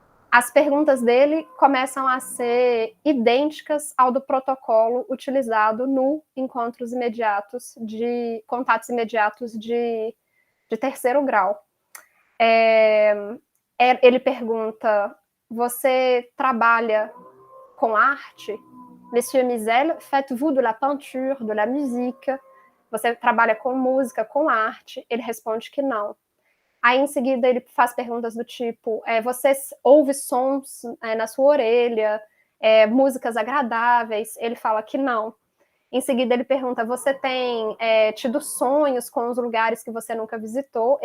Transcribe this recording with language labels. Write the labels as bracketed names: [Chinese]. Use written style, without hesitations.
[Portuguese] As perguntas dele começam a ser idênticas ao do protocolo utilizado no encontros imediatos contatos imediatos de terceiro grau. Ele pergunta: você trabalha com arte? [French] Monsieur Mizel, faites-vous de la peinture, de la musique? [Portuguese] Você trabalha com música, com arte? Ele responde que não. Aí, em seguida, ele faz perguntas do tipo: você ouve sons na sua orelha, músicas agradáveis? Ele fala que não. Em seguida, ele pergunta: você tem tido sonhos com os lugares que você nunca visitou?